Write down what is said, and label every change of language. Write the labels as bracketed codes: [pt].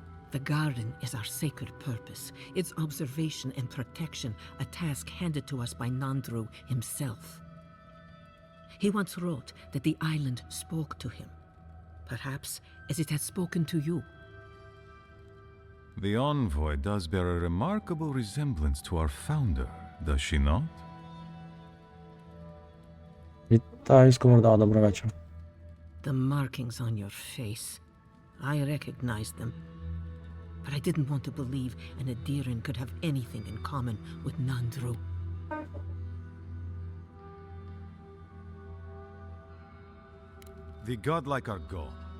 [en] The garden is our sacred purpose, its observation and protection, a task handed to us by Nandru himself. He once wrote that the island spoke to him, perhaps as it has spoken to you. The envoy does bear a remarkable resemblance to our founder, does she not? [uk] Вітаю, Сковорода, добрий вечір. [en] The markings on your face. I recognized them. But I didn't want to believe an Adiran could have anything in common with Nandru. The godlike are gone.